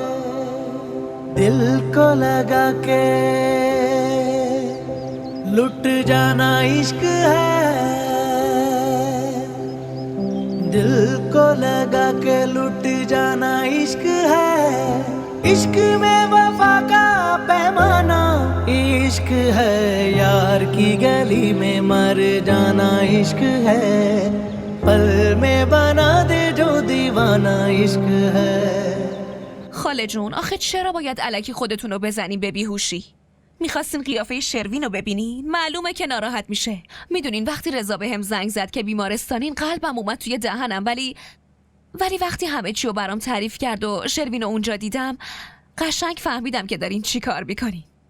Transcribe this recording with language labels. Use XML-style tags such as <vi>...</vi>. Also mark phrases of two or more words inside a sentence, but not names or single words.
<hi>दिल को लगा के लुट जाना इश्क है, दिल को लगा के लुट जाना इश्क है। इश्क में वफा का पैमाना इश्क है, यार की गली में मर जाना इश्क है। पल में बना दे जो दीवाना इश्क है।</hi> <fa>خاله جون، آخه چرا باید الکی خودتون رو بزنین به بیهوشی؟ میخواستین قیافه شروین رو ببینین؟ معلومه که ناراحت میشه. میدونین وقتی رضا بهم زنگ زد که بیمارستانین قلبم اومد توی دهنم، ولی وقتی همه چی رو برام تعریف کرد و شروین رو اونجا دیدم قشنگ فهمیدم که دارین چی کار میکنین.</fa>